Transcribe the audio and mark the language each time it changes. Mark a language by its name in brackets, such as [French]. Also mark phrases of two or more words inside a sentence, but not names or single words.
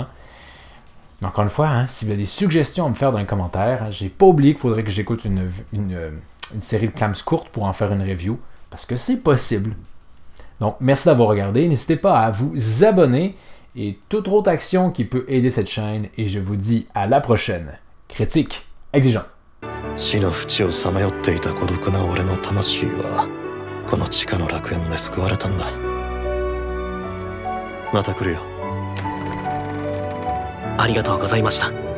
[French] Encore une fois, si vous avez des suggestions à me faire dans les commentaires, j'ai pas oublié qu'il faudrait que j'écoute une série de clams courtes pour en faire une review, parce que c'est possible. Donc, merci d'avoir regardé. N'hésitez pas à vous abonner et toute autre action qui peut aider cette chaîne. Et je vous dis à la prochaine. Critique exigeante. [Japanese] 死の淵をさまよっていた孤独な俺の魂はこの地下の楽園で救われたんだ。また来るよ。ありがとうございました。